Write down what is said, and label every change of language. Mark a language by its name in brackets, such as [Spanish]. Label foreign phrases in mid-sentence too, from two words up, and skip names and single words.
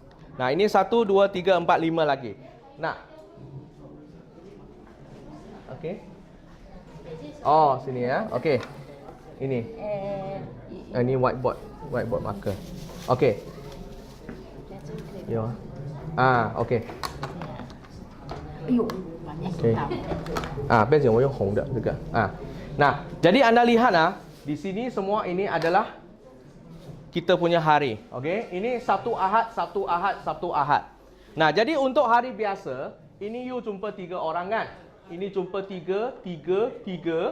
[Malay] Nah, ini 1, 2, 3, 4, 5 lagi. Nah. Okey. Oh, sini ya. Okey. Ini. Ini [English] whiteboard marker. [Malay] Okey. Yo. Okey. [Chinese] 哎呦，把你洗到。变成我用红的这个 [Malay] Nah, jadi anda lihat di sini semua ini adalah kita punya hari. Okey, ini Sabtu Ahad, Sabtu Ahad, Sabtu Ahad. Nah, jadi untuk hari biasa, ini you jumpa 3 orang kan? Ini jumpa 3, 3, 3.